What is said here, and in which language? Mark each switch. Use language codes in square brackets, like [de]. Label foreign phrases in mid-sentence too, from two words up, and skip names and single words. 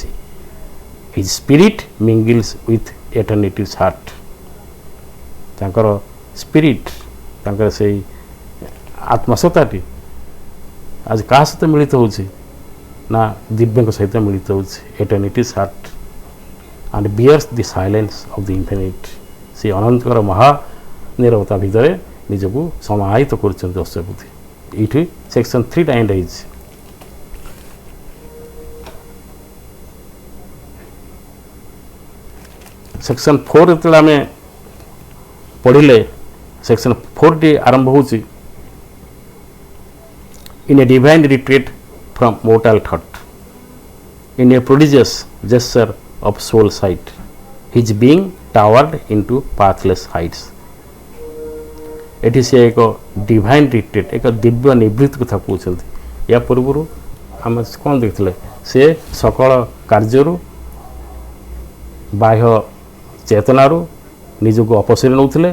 [en] His spirit mingles with eternity's heart. [or] ତାଙ୍କର ସ୍ପିରିଟ୍, ତାଙ୍କର ସେଇ ଆତ୍ମସତ୍ତାଟି ଆଜି କାହା ସହିତ ମିଳିତ ହେଉଛି ନା ଦିବ୍ୟଙ୍କ ସହିତ ମିଳିତ ହେଉଛି। [en] Eternity's heart, and bears the silence of the infinite. [or] ସେ ଅନନ୍ତଙ୍କର ମହା ନିରବତା ଭିତରେ ନିଜକୁ ସମାହିତ କରୁଛନ୍ତି ଅଶ୍ୱପତି। ଏଇଠି ସେକ୍ସନ୍ 3ଟା ଏଣ୍ଡ ହେଇଛି। ସେକ୍ସନ୍ 4 ଯେତେବେଳେ ଆମେ ପଢ଼ିଲେ ସେକ୍ସନ୍ 4ଟି ଆରମ୍ଭ ହେଉଛି [en] in a divine retreat from mortal thought, in a prodigious gesture of soul sight, his being towered into pathless heights. [or] ଏଠି ସେ ଏକ [en] divine retreat [or] ଏକ ଦିବ୍ୟ ନିବୃତ୍ତି କଥା କହୁଛନ୍ତି। ଏହା ପୂର୍ବରୁ ଆମେ କ'ଣ ଦେଖିଥିଲେ ସେ ସକଳ କାର୍ଯ୍ୟରୁ ବାହ୍ୟ ଚେତନାରୁ ନିଜକୁ ଅପସରି ନେଉଥିଲେ।